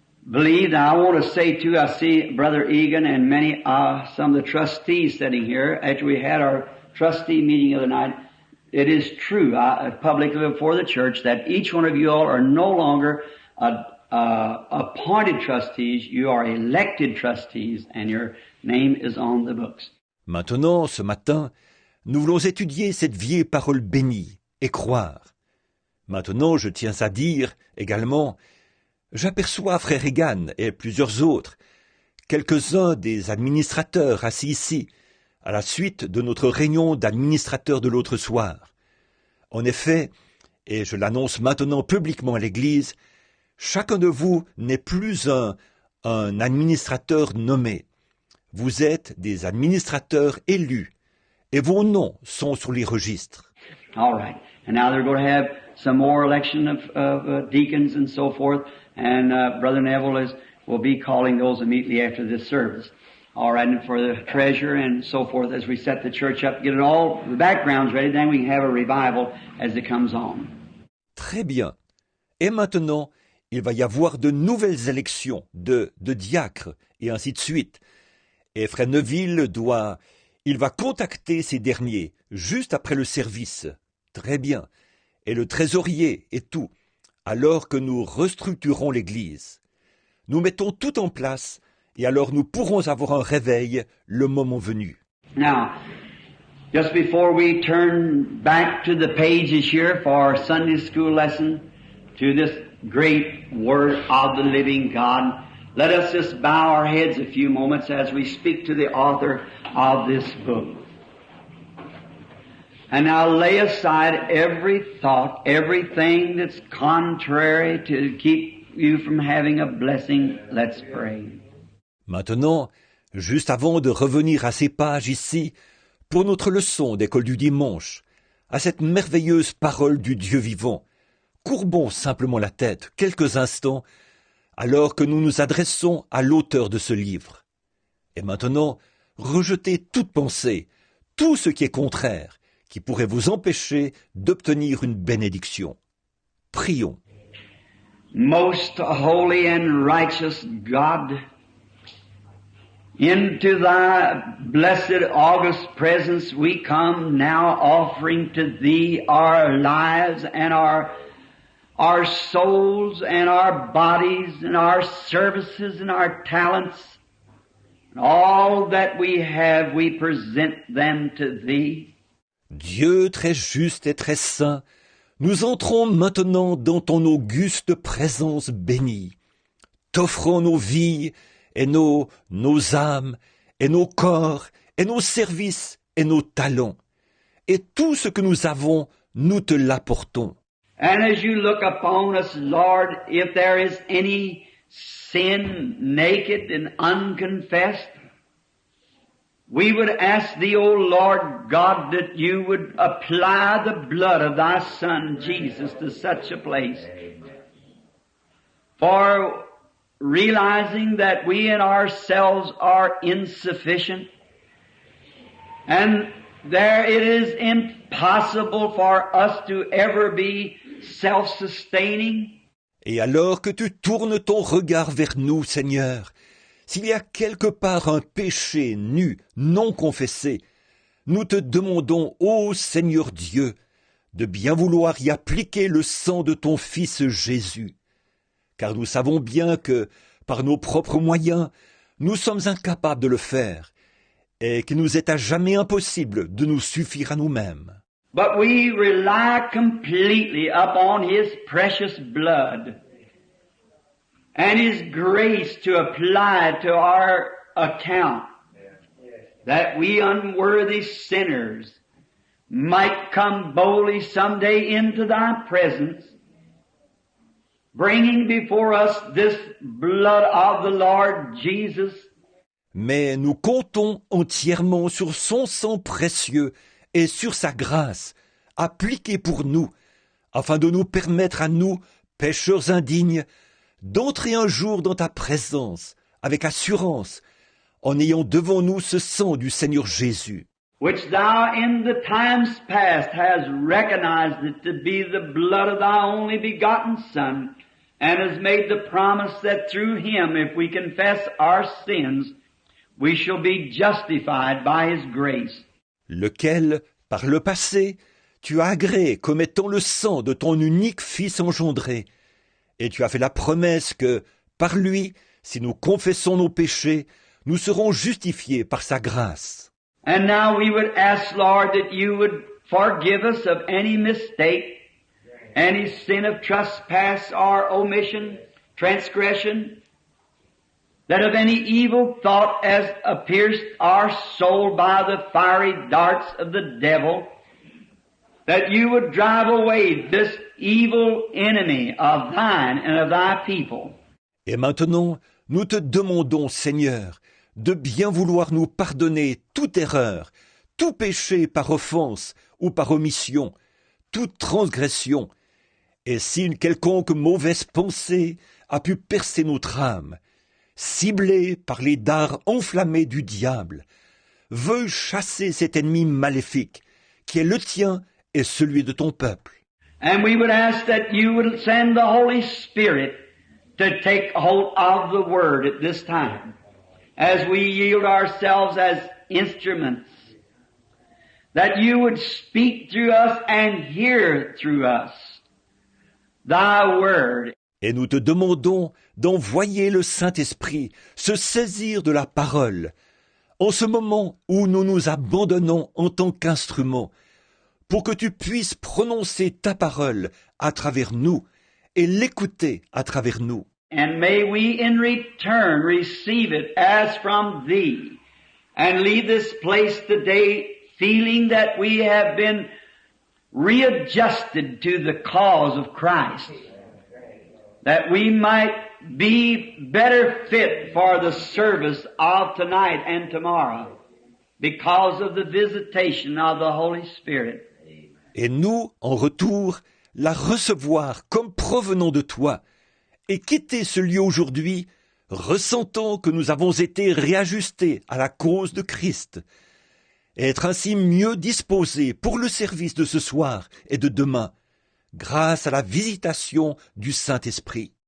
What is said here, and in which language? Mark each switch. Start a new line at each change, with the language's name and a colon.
English: believe. And I want to say too, I see Brother Egan and many, some of the trustees sitting here after we had our trustee meeting the other night. It is true, publicly before the church, that each one of you all are no longer appointed trustees. You are elected trustees, and your name is on the books.
French: Maintenant, ce matin, nous voulons étudier cette vieille parole bénie et croire. Maintenant, je tiens à dire également, j'aperçois frère Egan et plusieurs autres, quelques-uns des administrateurs assis ici, à la suite de notre réunion d'administrateurs de l'autre soir. En effet, et je l'annonce maintenant publiquement à l'Église, chacun de vous n'est plus un administrateur nommé. Vous êtes des administrateurs élus, et vos noms sont sur les registres.
English: All right. And now they're going to have some more election of deacons and so forth, and Brother Neville will be calling those immediately after this service. All right, and for the treasurer and so forth, as we set the church up, get it all, the backgrounds ready, then we can have a revival as it comes on.
French: Très bien. Et maintenant, il va y avoir de nouvelles élections de diacres, et ainsi de suite. Et frère Neville il va contacter ces derniers, juste après le service. Très bien. Et le trésorier et tout, alors que nous restructurons l'Église. Nous mettons tout en place, et alors nous pourrons avoir un réveil le moment venu.
English: Now, just before we turn back to the pages here for our Sunday school lesson, to this great Word of the living God, let us just bow our heads a few moments as we speak to the author of this book. And now lay aside every thought, everything that's contrary to keep you from having a blessing. Let's pray.
French: Maintenant, juste avant de revenir à ces pages ici, pour notre leçon d'école du dimanche, à cette merveilleuse parole du Dieu vivant, courbons simplement la tête quelques instants, alors que nous nous adressons à l'auteur de ce livre. Et maintenant, rejetez toute pensée, tout ce qui est contraire, qui pourrait vous empêcher d'obtenir une bénédiction. Prions.
English: Most holy and righteous God, into thy blessed august presence we come now, offering to thee our lives and our souls and our bodies and our services and our talents. And all that we have, we present them to thee.
French: Dieu très juste et très saint, nous entrons maintenant dans ton auguste présence bénie. T'offrons nos vies et nos âmes et nos corps et nos services et nos talents. Et tout ce que nous avons, nous te l'apportons.
English: And as you look upon us, Lord, if there is any sin naked and unconfessed, we would ask thee, O Lord God, that you would apply the blood of thy Son, Jesus, to such a place. For realizing that we in ourselves are insufficient, and there it is impossible for us to ever be self-sustaining.
French: Et alors que tu tournes ton regard vers nous, Seigneur, s'il y a quelque part un péché nu, non confessé, nous te demandons, ô Seigneur Dieu, de bien vouloir y appliquer le sang de ton Fils Jésus. Car nous savons bien que, par nos propres moyens, nous sommes incapables de le faire, et qu'il nous est à jamais impossible de nous suffire à nous-mêmes.
English: But we rely completely upon His precious blood and His grace to apply to our account, that we unworthy sinners might come boldly someday into Thy presence, bringing before us this blood of the Lord Jesus.
French: Mais nous comptons entièrement sur son sang précieux et sur sa grâce, appliquée pour nous, afin de nous permettre à nous, pécheurs indignes, d'entrer un jour dans ta présence, avec assurance, en ayant devant nous ce sang du Seigneur Jésus.
English: Which thou in the times past hast recognized it to be the blood of thy only begotten Son, and has made the promise that through Him, if we confess our sins, we shall be justified by His grace.
French: Lequel, par le passé, tu as agréé comme étant le sang de ton unique Fils engendré, et tu as fait la promesse que, par lui, si nous confessons nos péchés, nous serons justifiés par sa grâce.
English: And now we would ask, Lord, that you would forgive us of any mistake, any sin of trespass or omission, transgression, that of any evil thought as pierced our soul by the fiery darts of the devil, that you would drive away this evil enemy of thine and of thy people.
French: Et maintenant, nous te demandons, Seigneur, de bien vouloir nous pardonner toute erreur, tout péché par offense ou par omission, toute transgression, et si une quelconque mauvaise pensée a pu percer notre âme, ciblée par les dards enflammés du diable, veuille chasser cet ennemi maléfique, qui est le tien et celui de ton peuple.
English: And we would ask that you would send the Holy Spirit to take hold of the Word at this time, as we yield ourselves as instruments, that you would speak through us and hear through us thy Word.
French: Et nous te demandons d'envoyer le Saint-Esprit se saisir de la parole, en ce moment où nous nous abandonnons en tant qu'instruments, pour que tu puisses prononcer ta parole à travers nous et l'écouter à travers nous.
English: And may we in return receive it as from thee, and leave this place today feeling that we have been readjusted to the cause of Christ, that we might be better fit for the service of tonight and tomorrow because of the visitation of the Holy Spirit.
French: Et nous, en retour, la recevoir comme provenant de toi, et quitter ce lieu aujourd'hui, ressentant que nous avons été réajustés à la cause de Christ, et être ainsi mieux disposés pour le service de ce soir et de demain, grâce à la visitation du Saint-Esprit.